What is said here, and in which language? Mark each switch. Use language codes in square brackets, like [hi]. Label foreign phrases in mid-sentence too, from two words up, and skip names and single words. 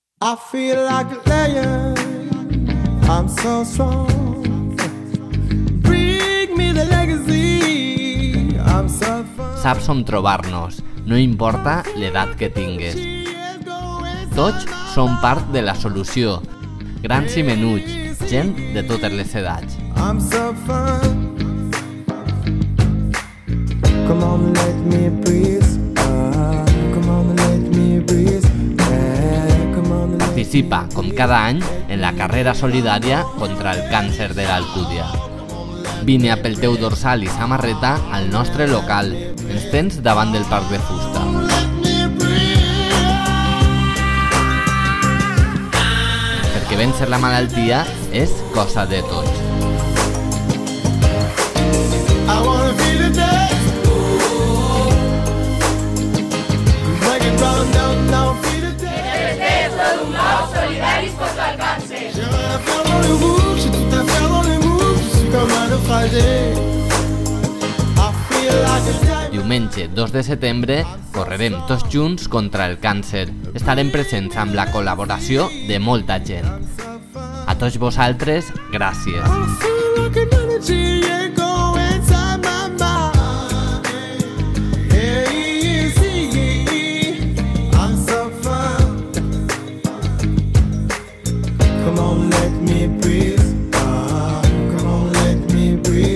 [en] I feel like a lion, I'm so strong. Bring me the legacy, I'm so fun. [ca] Saps on trobar-nos, no importa l'edat que tingues. Tots som part de la solució, grans i menuts, gent de totes les edats. [en] I'm so fun. Come on, let me breathe. Come on, let me breathe. Come on, [ca] Participa, com cada any, en la carrera solidària contra el càncer de l'Alcúdia. Vine a pel teu dorsal i samarreta al nostre local. Ens tens davant del Parc de Fusta. Perquè vèncer la malaltia és cosa de tots. [en] I wanna feel the dance. Make it round, down, down, feel the dance. [ca] Solidaris contra el càncer. [fr] J'ai rien à faire dans le rouge, j'ai tout à faire dans les moves. Je suis comme un naufragé. [en] I feel like a diamond. [ca] Diumenge 2 de setembre correrem tots junts contra el càncer. Estarem presents amb la col·laboració de molta gent. A tots vosaltres, gràcies. [en] I feel like an energy, yeah, go inside my mind. Hey, see, I'm so fun. Come on, let me breathe. Come on, let me breathe.